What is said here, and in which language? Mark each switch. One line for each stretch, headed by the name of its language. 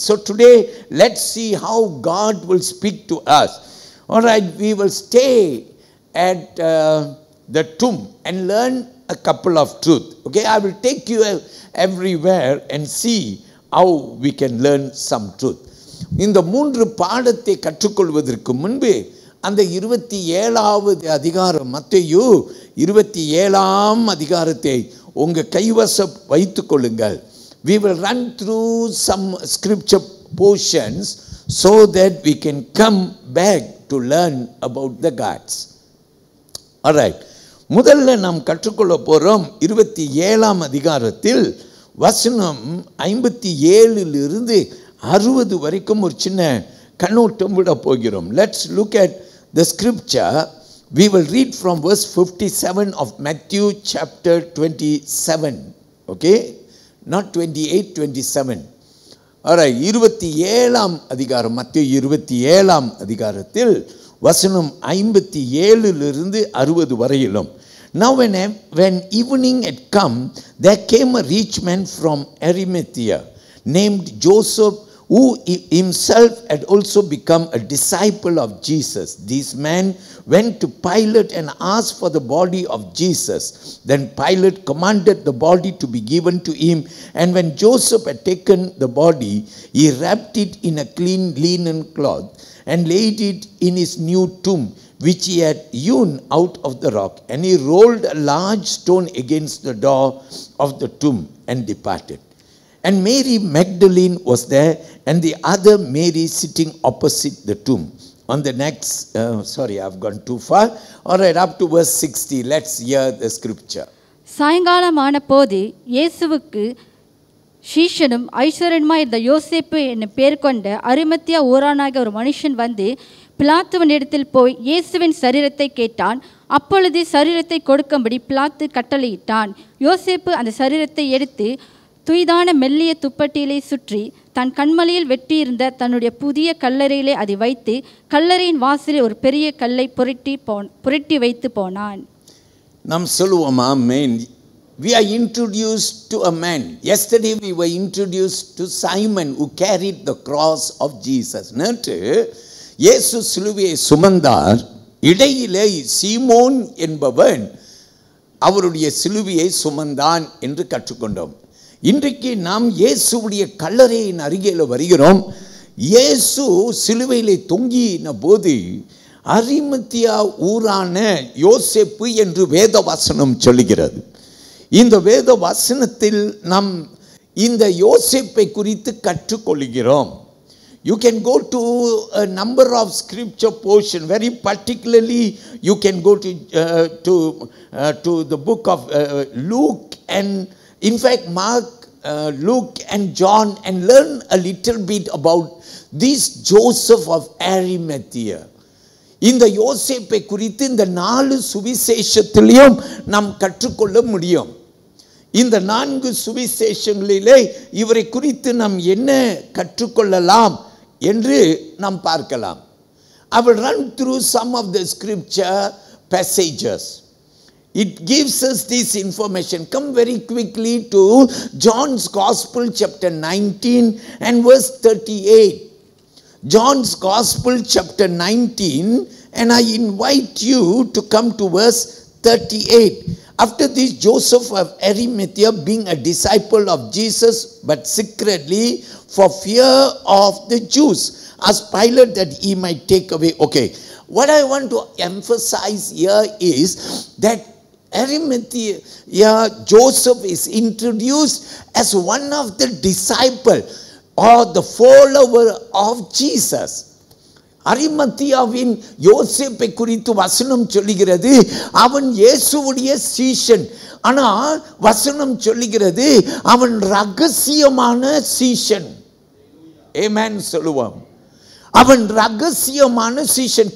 English: So today, let's see how God will speak to us. All right, we will stay at the tomb and learn a couple of truths. Okay, I will take you everywhere and see how we can learn some truth.
Tamil: இந்த 3 பாடத்தை கற்றுக்கொள்வதற்கு முன்பு அந்த 27வது அதிகாரம், மத்தேயு 27ஆம் அதிகாரத்தை உங்க கைவசம் வைத்துக் கொள்ளுங்கள்.
English: We will run through some scripture portions so that we can come back to learn about the gods. All right.
Tamil: முதல்ல நாம் கற்றுக்கொள்ள போறோம் 27ஆம் அதிகாரத்தில் வசனம் 57 இருந்து 60 வரைக்கும் ஒரு சின்ன கண்ணோட்டம் விட போகிறோம்.
English: Let's look at the scripture. We will read from verse 57 of Matthew chapter 27. Okay? Not 28, 27.
Tamil: Alright, 27ஆம் அதிகாரம், மத்தேயு 27ஆம் அதிகாரத்தில் வசனம் 57 இருந்து 60 வரையிலும்.
English: Now when evening had come, there came a rich man from Arimathea named Joseph, who himself had also become a disciple of Jesus. This man went to Pilate and asked for the body of Jesus. Then Pilate commanded the body to be given to him. And when Joseph had taken the body, he wrapped it in a clean linen cloth and laid it in his new tomb, which he had hewn out of the rock. And he rolled a large stone against the door of the tomb and departed. And Mary Magdalene was there, and the other Mary sitting opposite the tomb. On the next, sorry, I've gone too far. All right, up to verse 60. Let's hear the scripture.
Tamil: சாயங்காலமான போது இயேசுவுக்கு சீஷனும் ஐஸ்வர்யமாய் இருந்த யோசேப்பு என்னும் பேர் கொண்ட அரிமத்தியா ஊரானாகிய ஒரு மனுஷன் வந்து பிலாத்துவின் இடத்தில் போய் இயேசுவின் சரீரத்தை கேட்டான். அப்பொழுது சரீரத்தை கொடுக்கும்படி பிலாத்து கட்டளையிட்டான். யோசேப்பு அந்த சரீரத்தை எடுத்து துய்தான மெல்லிய துப்பட்டியிலே சுற்றி தன் கண்மலையில் வெட்டியிருந்த தன்னுடைய புதிய கல்லறையிலே அதை வைத்து கல்லறையின் வாசலில் ஒரு பெரிய கல்லை புரட்டி வைத்து போனான். நாம் சொல்லுவோம் ஆமென்.
English: We are introduced to a man. Yesterday we were introduced to Simon who carried the cross of Jesus.
Tamil: நேற்று இயேசு சிலுவையை சுமந்தார். இடையிலே சீமோன் என்பவன் அவருடைய சிலுவையை சுமந்தான் என்று கற்றுக்கொண்டோம். இன்றைக்கு நாம் இயேசுவுடைய கல்லறையின் அருகில் வருகிறோம். இயேசு சிலுவையிலே தொங்கின போது அரிமத்தியா ஊரான யோசேப்பு என்று வேத வசனம் சொல்லுகிறது. இந்த வேத வசனத்தில் நாம் இந்த யோசேப்பை குறித்து கற்றுக்கொள்கிறோம்.
English: You can go to a number of scripture portion. Very particularly, you can go to the book of Luke and, in fact, Mark, Luke and John, and learn a little bit about this Joseph of Arimathea.
Tamil: இந்த யோசேப்பை குறித்து இந்த 4 சுவிசேஷத்திலையும் நாம் கற்றுக்கொள்ள முடியும். இந்த 4 சுவிசேஷங்களிலே இவரை குறித்து நாம் என்ன கற்றுக்கொள்ளலாம் என்று நாம் பார்க்கலாம்.
English: I will run through some of the scripture passages. It gives us this information. Come very quickly to John's Gospel chapter 19 and verse 38. John's Gospel chapter 19, and I invite you to come to verse 38. After this, Joseph of Arimathea, being a disciple of Jesus, but secretly for fear of the Jews, asked Pilate that he might take away. Okay, what I want to emphasize here is that Arimathea, Joseph is introduced as one of the disciples or the follower of Jesus.
Tamil: அரிமத்தியாவின் யோசேப்பை குறித்து வசனம் சொல்லுகிறது அவன் இயேசுவுடைய சீஷன். ஆனா வசனம் சொல்லுகிறது அவன் ரகசியமான சீஷன். ஆமென் சொல்லுவோம். அவன் ரகசியமான சீஷன்.